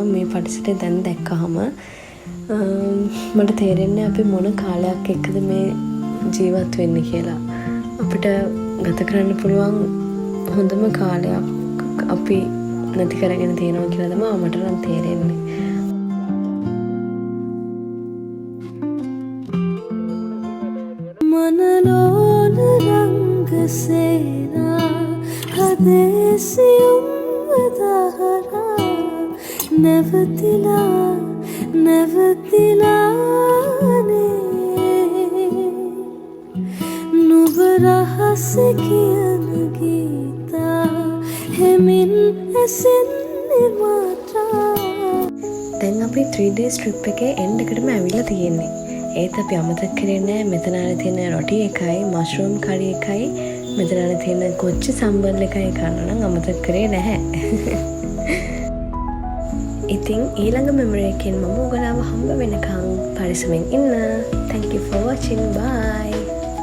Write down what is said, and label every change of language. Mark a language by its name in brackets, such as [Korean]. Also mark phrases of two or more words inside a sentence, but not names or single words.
[Sinhala] මේ පරිසරය දැන් දැක්කහම මට තේරෙන්නේ අපි මොන කාලයක් එක්කද මේ ජීවත් වෙන්නේ කියලා. අපිට ගත කරන්න පුළුවන් හොඳම කාලයක් අපි නැති කරගෙන තියෙනවා කියලා තමයි මට නම් තේරෙන්නේ. මනලොල් රංග සේනා හදේසියුම් දහරා නවතිලා නවතිලානේ නුඹ රහස කියන ගීතා හෙමින් ඇසෙන්නේ මාතා. දැන් අපි [English] 3 days trip [Sinhala] එකේ end එකටම ඇවිල්ලා තියෙන්නේ. ඒත් අපි අමතක කරේ නෑ මෙතන තියෙන රොටි එකයි මෂ්රූම් කරි එකයි මෙතන තියෙන කොච්චි සම්බල් එකයි කන්න නම් අමතක කරේ නැහැ. ඉතින් ඊළඟ මෙමරි එකෙන් මම ඔයගලව හම්බ වෙනකන් පරිස්සමෙන් ඉන්න. [English] Thank you for watching. Bye.